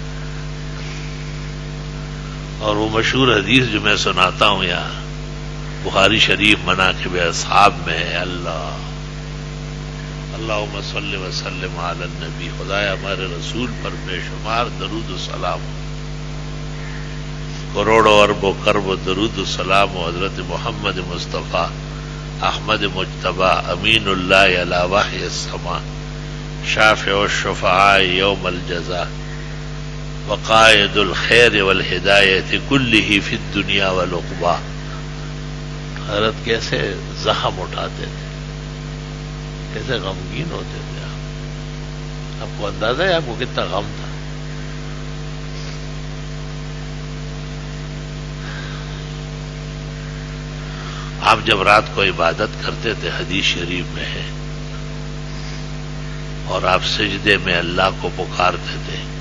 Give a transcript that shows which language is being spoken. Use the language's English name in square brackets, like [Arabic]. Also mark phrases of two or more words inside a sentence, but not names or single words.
[Urdu] اور وہ مشہور حدیث جو میں سناتا ہوں یہاں بخاری شریف مناقب اصحاب میں ہے، [Arabic] اللہم صلی وسلم علی النبی، [Urdu] خدایا ہمارے رسول پر بے شمار درود و سلام، کروڑوں ارب و کرب و درود و سلام و حضرت محمد مصطفیٰ احمد مجتبی [Arabic] امین اللہ علی وحی السما، شافع الشفعاء یوم الجزاء وقائد الخیر والہدایت کلہ فی الدنیا والعقبیٰ. [Urdu] حضرت کیسے زخم اٹھاتے تھے، کیسے غمگین ہوتے تھے. آپ کو اندازہ ہے آپ کو کتنا غم تھا. آپ جب رات کو عبادت کرتے تھے، حدیث شریف میں ہے، اور آپ سجدے میں اللہ کو پکارتے تھے